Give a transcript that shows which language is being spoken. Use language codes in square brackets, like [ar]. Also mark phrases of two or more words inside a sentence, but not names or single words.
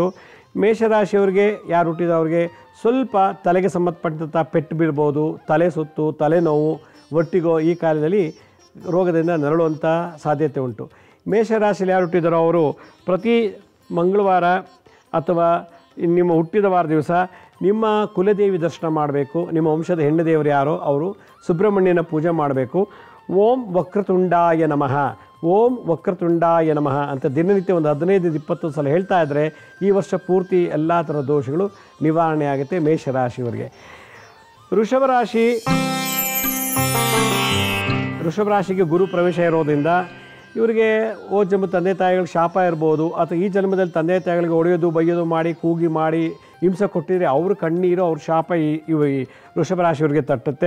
[kn] ಮೇಷರಾಶಿಯವರಿಗೆ ಯಾರು ಹುಟ್ಟಿದವ್ರಿಗೆ ಸ್ವಲ್ಪ ತಲೆಗೆ ಸಂಬಂಧಪಟ್ಟಂಥ ಪೆಟ್ಟು ಬೀಳ್ಬೋದು, ತಲೆ ಸುತ್ತು, ತಲೆನೋವು, ಒಟ್ಟಿಗೋ ಈ ಕಾಲದಲ್ಲಿ ರೋಗದಿಂದ ನರಳುವಂಥ ಸಾಧ್ಯತೆ ಉಂಟು. ಮೇಷರಾಶಿಯಲ್ಲಿ ಯಾರು ಹುಟ್ಟಿದಾರೋ ಅವರು ಪ್ರತಿ ಮಂಗಳವಾರ ಅಥವಾ ನಿಮ್ಮ ಹುಟ್ಟಿದ ವಾರ ದಿವಸ ನಿಮ್ಮ ಕುಲದೇವಿ ದರ್ಶನ ಮಾಡಬೇಕು. ನಿಮ್ಮ ವಂಶದ ಹೆಣ್ಣು ದೇವರು ಯಾರೋ ಅವರು ಸುಬ್ರಹ್ಮಣ್ಯನ ಪೂಜೆ ಮಾಡಬೇಕು. [sa] ಓಂ ವಕ್ರತುಂಡಾಯ ನಮಃ, ಓಂ ವಕ್ರತುಂಡಾಯ ನಮಃ [kn] ಅಂತ ದಿನನಿತ್ಯ ಒಂದು 15-20 ಸಲ ಹೇಳ್ತಾ ಇದ್ದರೆ ಈ ವರ್ಷ ಪೂರ್ತಿ ಎಲ್ಲ ಥರ ದೋಷಗಳು ನಿವಾರಣೆ ಆಗುತ್ತೆ ಮೇಷರಾಶಿಯವರಿಗೆ. ವೃಷಭ ರಾಶಿಗೆ ಗುರು ಪ್ರವೇಶ ಇರೋದ್ರಿಂದ ಇವರಿಗೆ ಓ ಜನ್ಮ ತಂದೆ ತಾಯಿಗಳಿಗೆ ಶಾಪ ಇರ್ಬೋದು, ಅಥವಾ ಈ ಜನ್ಮದಲ್ಲಿ ತಂದೆ ತಾಯಿಗಳಿಗೆ ಹೊಡೆಯೋದು ಬೈಯೋದು ಮಾಡಿ ಕೂಗಿ ಮಾಡಿ ಹಿಂಸೆ ಕೊಟ್ಟಿದ್ರೆ ಅವ್ರ ಕಣ್ಣೀರು ಅವ್ರ ಶಾಪ ಈ ವೃಷಭ ರಾಶಿಯವರಿಗೆ ತಟ್ಟುತ್ತೆ.